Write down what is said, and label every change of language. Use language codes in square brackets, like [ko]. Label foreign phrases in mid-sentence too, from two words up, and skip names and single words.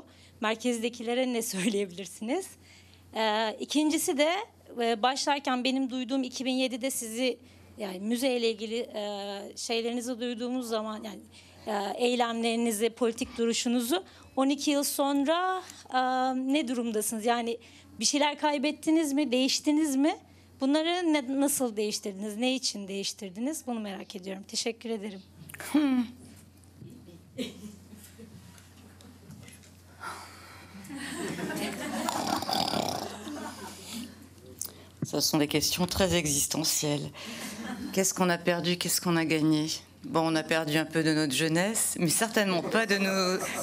[tr] Merkezdekilere ne söyleyebilirsiniz? İkincisi de başlarken benim duyduğum 2007'de sizi yani müzeyle ilgili şeylerinizi duyduğumuz zaman yani eylemlerinizi, politik duruşunuzu 12 yıl sonra ne durumdasınız? Yani bir şeyler kaybettiniz mi, değiştiniz mi? Bunları nasıl değiştirdiniz, ne için değiştirdiniz? Bunu merak ediyorum. Teşekkür ederim. [fr] Ce sont des questions très existentielles. Qu'est-ce qu'on a perdu, qu'est-ce qu'on a gagné? Bon, on a perdu un peu de notre jeunesse, mais certainement pas de nos...